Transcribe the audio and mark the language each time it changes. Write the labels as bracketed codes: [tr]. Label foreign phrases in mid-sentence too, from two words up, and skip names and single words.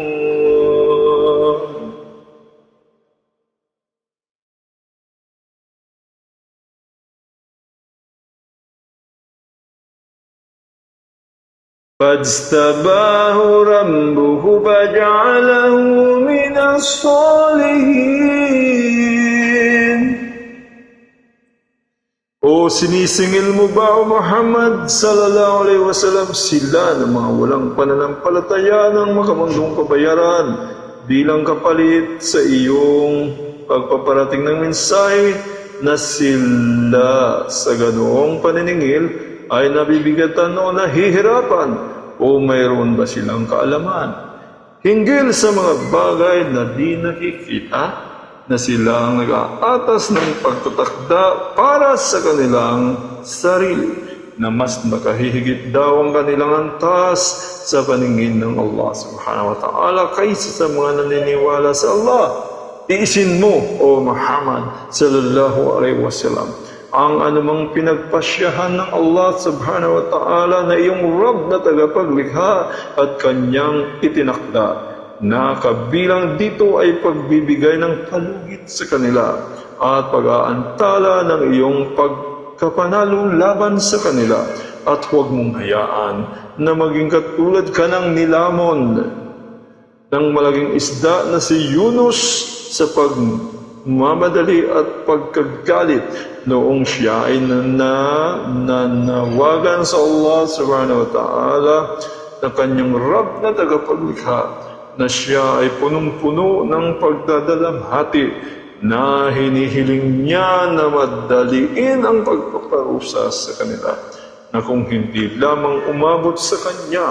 [ar] فاجتباه ربه فجعله من الصالحين. [tl] O sinisingil mo ba, O Muhammad [ar] صلى الله عليه وسلم, [tl] sila na mga walang pananampalataya ng makamundong kabayaran bilang kapalit sa iyong pagpaparating ng mensahe, na sila sa ganoong paniningil ay nabibigatan o nahihirapan? O mayroon ba silang kaalaman hinggil sa mga bagay na di nakikita, na sila ang nag-aatas ng pagtatakda para sa kanilang sarili, na mas makahihigit daw ang kanilang antas sa paningin ng Allah [ar] سبحانه وتعالى [tl] kaysa sa mga naniniwala sa Allah? Iisin mo, O Muhammad [ar] صلى الله عليه وسلم, [tl] ang anumang pinagpasyahan ng Allah [ar] سبحانه وتعالى [tl] na iyong Rabb na tagapaglikha at kanyang itinakda, na kabilang dito ay pagbibigay ng palugit sa kanila at pag-aantala ng iyong pagkapanalo laban sa kanila. At huwag mong hayaan na maging katulad ka ng nilamon ng malaging isda na si Yunus sa pagmamadali at pagkagalit noong siya ay nanawagan sa Allah [ar] سبحانه وتعالى [tl] na kanyang Rab na tagapaglikha, na siya ay punong-puno ng pagdadalamhati, na hinihiling niya na madaliin ang pagpaparusa sa kanila, na kung hindi lamang umabot sa kanya